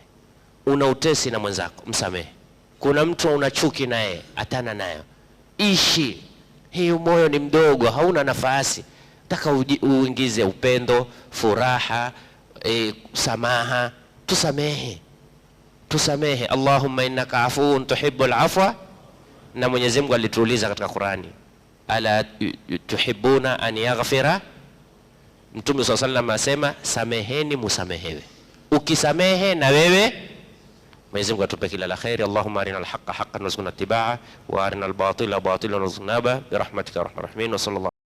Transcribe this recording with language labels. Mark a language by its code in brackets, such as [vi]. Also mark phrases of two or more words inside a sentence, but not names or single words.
[sw] Una utesi na mwenzako, msamehe. Kuna mtu una chuki naye, atana nayo, ishi. Hii moyo ni mdogo, hauna nafasi. Taka uingize upendo, furaha, samaha. Tusamehe. [ar] اللهم إنك عفو تحب العفو. [sw] Na Mwenyezi Mungu alituuliza katika Qur'ani, [ar] ألا تحبون أن يغفر. [sw] Mtume [ar] صلى الله عليه وسلم [sw] asema sameheni musamehewe. Ukisamehe na wewe, Mwenyezi Mungu atupe kila la khairi. [ar] اللهم أرنا الحق حقا وارزقنا اتباعه وأرنا الباطل باطلا وارزقنا برحمتك يا أرحم الراحمين. وصلى الله